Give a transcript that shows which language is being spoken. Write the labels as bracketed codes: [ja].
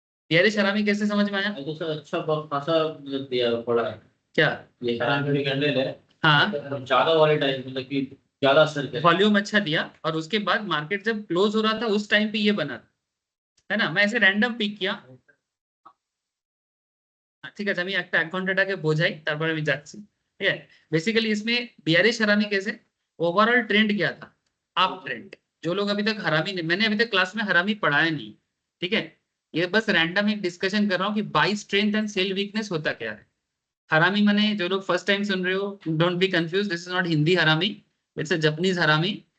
[hi] Bearish हरामी कैसे समझ में आया? तो सर अच्छा बहुत खासा दिया पड़ा है क्या? ये हरामी कैंडल है। हाँ, ज्यादा वॉलेटाइल, मतलब कि ज्यादा असर कर वॉल्यूम अच्छा दिया, और उसके बाद मार्केट जब क्लोज हो रहा था उस टाइम पे ये बना था, है ना। मैं ऐसे रैंडम पिक किया, [bn] ঠিক আছে, আমি একটা 1 ঘন্টাটাকে বোঝাই, তারপরে আমি যাচ্ছি। [hi] ঠিক है, बेसिकली इसमें बियरिश हरामी कैसे, ओवरऑल ट्रेंड क्या था, अप ट्रेंड। जो लोग अभी तक हरामी नहीं, मैंने अभी तक क्लास में हरामी पढ़ाया नहीं, ठीक है, ये बस रैंडम एक डिस्कशन कर रहा हूँ कि by strength and cell weakness होता क्या है। हरामी माने, जो लोग फर्स्ट टाइम सुन रहे हो, [en] Don't be confuse, this is not Hindi हरामी, it's a Japanese हरामी।